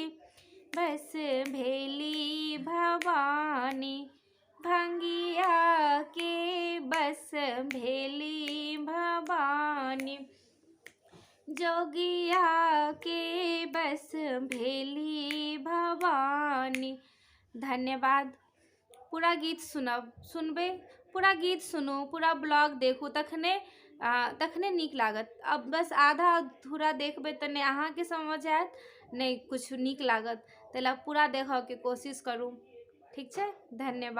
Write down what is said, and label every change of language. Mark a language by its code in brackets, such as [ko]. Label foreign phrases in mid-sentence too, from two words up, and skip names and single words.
[mai] बस भेली भवानी भंगिया के, बस भेली भवानी जोगिया के, बस भेली भवानी। धन्यवाद। पूरा गीत सुनबे, पूरा गीत सुनू, पूरा ब्लॉग देखू, तखने नीक लागत। अब बस आधा अधूरा देखबै तऽ नहि अहाँके समझ आयत नहि कुछ नीक लागत। ताहि लए पूरा देखऽ के कोशिश करू, ठीक छै।